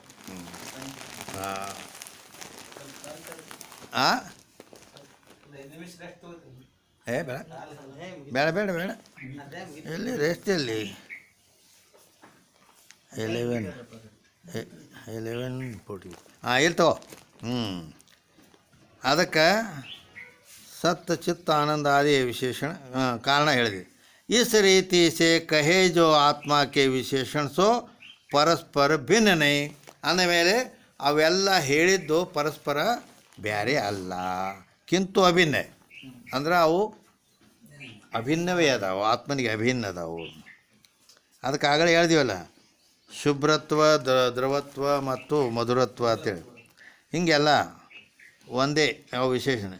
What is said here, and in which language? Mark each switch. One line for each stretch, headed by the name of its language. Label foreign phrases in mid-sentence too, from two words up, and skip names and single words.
Kannada: ಏ ಬೇಡ ಬೇಡ ಬೇಡ ಬೇಡ ಎಲ್ಲಿ ರೆಸ್ಟ್ ಎಲ್ಲಿ 11:40 ಇಲ್ಲಿ ತಗೋ. ಅದಕ್ಕೆ
Hindi: सत्य चित्त आनंद आदि विशेषण कारण
Kannada: ಹೇಳಿದೆ.
Hindi: इस रीति से कहे जो आत्मा के विशेषण सो परस्पर भिन्न नहीं.
Kannada: ಅಂದಮೇಲೆ ಅವೆಲ್ಲ ಹೇಳಿದ್ದು ಪರಸ್ಪರ ಬೇರೆ ಅಲ್ಲ, ಕಿಂತು ಅಭಿನ್ನ. ಅಂದ್ರೆ ಅವು ಅಭಿನ್ನವೇ ಅದಾವು, ಆತ್ಮನಿಗೆ ಅಭಿನ್ನ ಅದಾವು. ಅದಕ್ಕೆ ಆಗಲೇ ಹೇಳ್ತೀವಲ್ಲ, ಶುಭ್ರತ್ವ, ದ್ರವತ್ವ ಮತ್ತು ಮಧುರತ್ವ ಅಂತೇಳಿ ಹೀಗೆಲ್ಲ ಒಂದೇ ಯಾವ ವಿಶೇಷಣೆ.